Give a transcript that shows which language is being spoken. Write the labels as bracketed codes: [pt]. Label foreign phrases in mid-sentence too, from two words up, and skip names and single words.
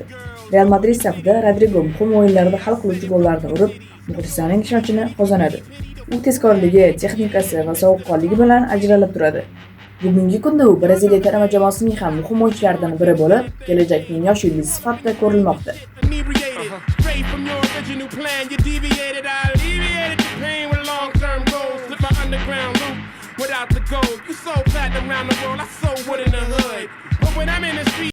[uz] Real Madrid safida Rodrigo muhim o'yinlarda hal qiluvchi gollarni urib, muxlislarning ishonchini qozonadi. U tezkorligi, texnikasi va sovuqqonligi bilan ajralib turadi. Bugungi kunda u Braziliya terma jamoasining ham muhim o'yinchilaridan biri bo'lib, kelajakning yosh yulduzi sifatida ko'rilmoqda. [en] From your original plan, you deviated, I alleviated the pain with long-term goals. Flip my underground loop without the gold. You sold platinum around the world, I sold wood in the hood. But when I'm in the street